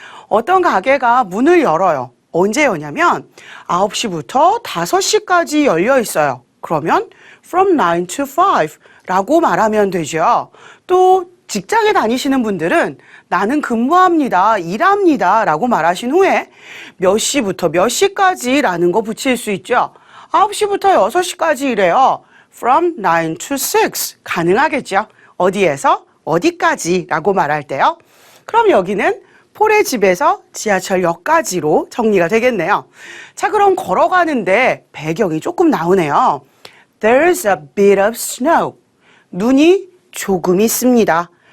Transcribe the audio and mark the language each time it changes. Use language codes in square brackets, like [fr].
[ko] 어떤 가게가 문을 열어요. 언제 여냐면 9시부터 5시까지 열려 있어요. 그러면 [en] from 9 to 5 [ko] 라고 말하면 되죠. 또 직장에 다니시는 분들은 나는 근무합니다, 일합니다 라고 말하신 후에 몇 시부터 몇 시까지라는 거 붙일 수 있죠. 9시부터 6시까지 일해요. [en] From 9 to 6 [ko] 가능하겠죠. 어디에서 어디까지 라고 말할 때요. 그럼 여기는 폴의 집에서 지하철역까지로 정리가 되겠네요. 자, 그럼 걸어가는데 배경이 조금 나오네요. [en] There's a bit of snow. [ko] 눈이 조금 있습니다.